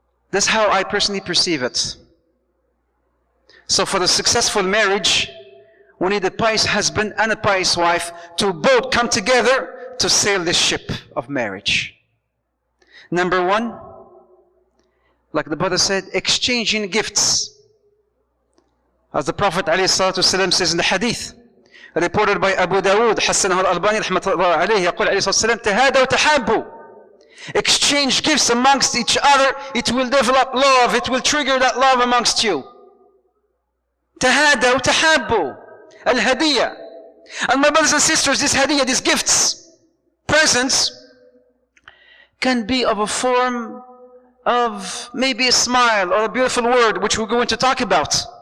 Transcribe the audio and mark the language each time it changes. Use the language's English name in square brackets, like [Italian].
[English] That's how I personally perceive it. So for the successful marriage, we need a pious husband and a pious wife to both come together to sail this ship of marriage. Number one, like the brother said, exchanging gifts. As the Prophet ﷺ says in the Hadeeth, reported by Abu Dawood, [Arabic] حسنه الألباني رحمة الله عليه, يقول عليه الصلاة والسلام, تهادوا وتحابوا. [English] Exchange gifts amongst each other, it will develop love, it will trigger that love amongst you. [Arabic] تهادوا وتحابوا. Al-Hadiyah. [English] And my brothers and sisters, this Hadiyah, these gifts, presents, can be of a form of maybe a smile or a beautiful word, which we're going to talk about.